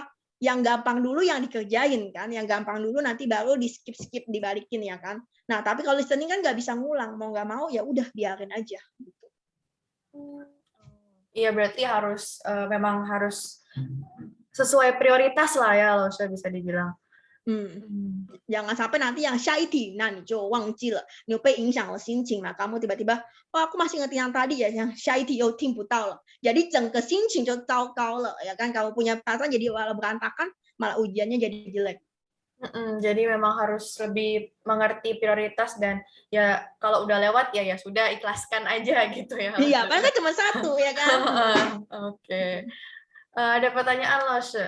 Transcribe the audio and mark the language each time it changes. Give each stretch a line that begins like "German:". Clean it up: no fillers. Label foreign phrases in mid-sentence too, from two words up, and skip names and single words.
Indonesian: Yang gampang dulu yang dikerjain kan, yang gampang dulu nanti baru di skip dibalikin ya kan. Nah tapi kalau listening kan nggak bisa ngulang, mau nggak mau ya udah biarin aja. Gitu. Iya berarti harus memang harus sesuai prioritas lah ya, Lausha bisa dibilang. Jangan sampai nanti yang syaiti, nah
Chinese: 你就忘记了，你被影响了心情了，
Indonesian: kamu tiba-tiba, oh aku masih ngerti yang tadi ya, yang syaiti
Chinese: 又听不到了，
Indonesian: jadi
Chinese: 整个心情就糟糕了，
Indonesian: ya kan, kamu punya perasaan jadi walau berantakan, malah ujiannya jadi jelek. Jadi memang harus lebih mengerti prioritas dan ya kalau udah lewat ya sudah ikhlaskan aja gitu ya. Iya, kan cuma satu ya kan. Oke. Ada pertanyaan Lausha.